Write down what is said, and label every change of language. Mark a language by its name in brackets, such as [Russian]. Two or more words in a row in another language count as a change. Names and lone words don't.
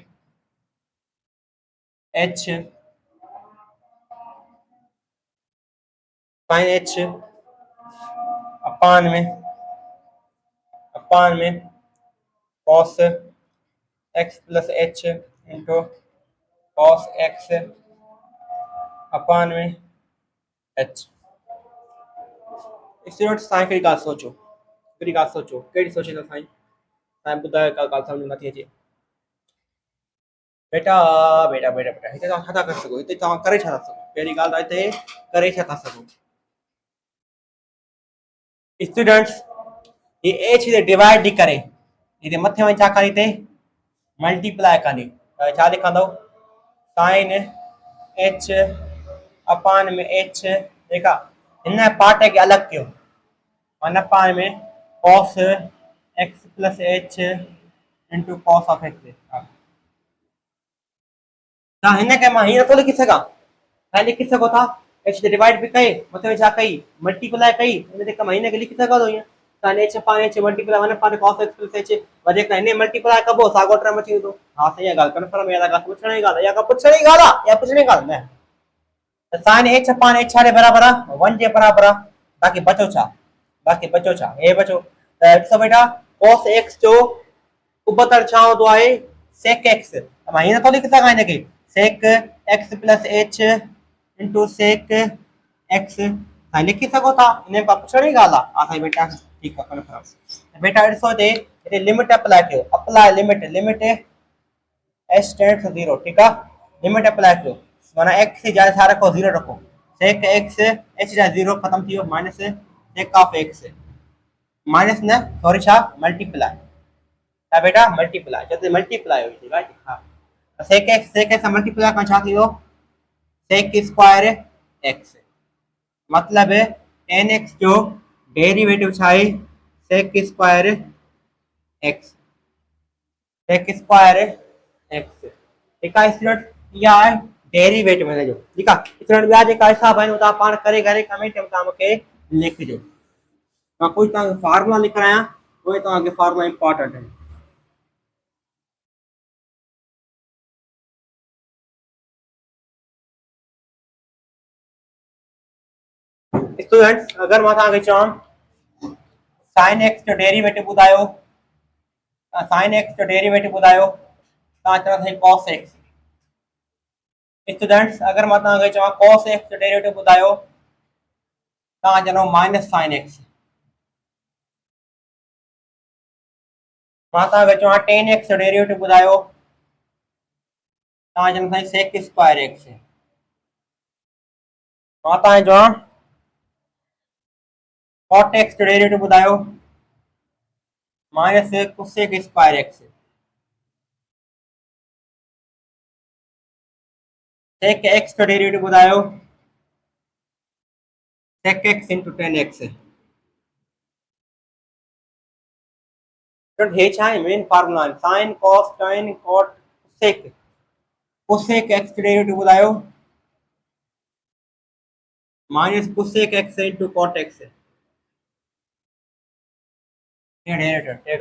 [English] h upon में cos x plus h into cos x upon में h। [Sindhi] स्टूडेंट्स तव्हां हिकिड़ी ॻाल्हि सोचो, हिकिड़ी ॻाल्हि सोचो, कहिड़ी सोचींदा साईं, तव्हां ॿुधायो, का ॻाल्हि सम्झ नथी अचे बेटा, बेटा बेटा बेटा हिते तव्हां छा था करे सघो, हिते तव्हां करे छा था सघो, पहिरीं ॻाल्हि त हिते करे छा था सघो स्टूडेंट्स, ये एच हिते डिवाइड थी करे, हिते मथे वञी छा कंदी हिते मल्टीप्लाई कंदी, त छा लिखंदव [English] sin h upon में h, [Sindhi] ठीकु आहे। हिन पार्ट खे अलॻि कयो, [English] one upon में cos x plus h into cos of x, [Sindhi] तव्हां हिनखे मां हीअं नथो लिखी सघां, तव्हां लिखी सघो था एच ते डिवाइड बि कई, मथे छा कई मल्टीप्लाई कई, हिन ते मां हिनखे लिखी सघां थो हीअं, तव्हां एच पाण एच मल्टीप्लाई वन पाण [English] cos x plus h [Sindhi] वधीक हिन मल्टीप्लाई कबो साॻो टर्म अची वेंदो, हा सही आहे ॻाल्हि कंफर्म आहे, ॻाल्हि पुछण जी ॻाल्हि आहे, या पुछण जी ॻाल्हि आहे, या पुछण जी ॻाल्हि न, त [English] sin h [Sindhi] पाण एच छा जे बराबरि आहे, वन जे बराबरि आहे, बाक़ी बचो छा, बाक़ी बचो छा, हे बचो, त ॾिसो बेटा [English] cos x [Sindhi] जो उबतड़ छा हूंदो आहे [English] sec x, [Sindhi] मां हीअं नथो लिखी सघां हिनखे [English] sec x plus h into sec x, [Sindhi] तव्हां लिखी सघो था, हिन में पुछण जी ॻाल्हि आहे, हा साईं बेटा ठीकु आहे कंफर्म। बेटा ॾिसो हिते [English] limit apply [Sindhi] कयो, [English] apply limit, limit h tends to 0, [Sindhi] ठीकु आहे, [English] limit apply [Sindhi] कयो, माना एक्स जी जाइ छा रखो 0 रखो, [English] sec x h [Sindhi] जा 0 ख़तमु थी वियो, [English] minus sec of x, minus [Sindhi] न सॉरी छा मल्टीप्लाई, छा बेटा मल्टीप्लाई, [Hindi] जब मल्टीप्लाई हुई राइट, [Sindhi] हाँ [English] sec x multiply [Sindhi] का छा थी वियो [English] sec square x, [Sindhi] मतलब [English] tan x [Sindhi] जो डेरिवेटिव छा आहे [English] sec square x, sec square x, [Hindi] ठीक है स्टूडेंट, [Sindhi] इहा आहे डेरिवेटिव हिन जो, ठीक आहे स्टूडेंट। ॿिया जेका हिसाब आहिनि उहो तव्हां पाण करे करे कमेंट में तव्हां मूंखे लिखिजो, मां कुझु तव्हांखे फार्मूला लिखायां, उहे तव्हांखे [English] formula important [Sindhi] आहिनि। स्टूडेंट्स अगर मां तव्हांखे चवां [English] sin x [Sindhi] जो डेरिवेटिव ॿुधायो, [English] sin x [Sindhi] जो डेरिवेटिव ॿुधायो, तव्हां चवंदा साईं [English] cos x, [Sindhi] स्टूडेंट्स अगर मां तव्हांखे चवां [English] cos x [Sindhi] जो डेरिवेटिव ॿुधायो, तव्हां चवंदव [English] minus sin x, [Sindhi] मां तव्हांखे चवां [English] tan x [Sindhi] जो डेरिवेटिव ॿुधायो, तव्हां चवंदव साईं [English] sec square x, [Sindhi] मां तव्हांखे चवां [English] cot x [Sindhi] जो डेरिवेटिव ॿुधायो, [English] minus cosec square x, sec x [Sindhi] जो डेरिवेटिव ॿुधायो [English] sec x into tan x, [Sindhi] हे छा आहे [English] main formula [Sindhi] आहिनि [English] sin cos tan cot sec, cosec x [Sindhi] जो डेरिवेटिव ॿुधायो [English] minus cosec x into cot x, [Hindi] ये डेरिवेटिव ठीक है।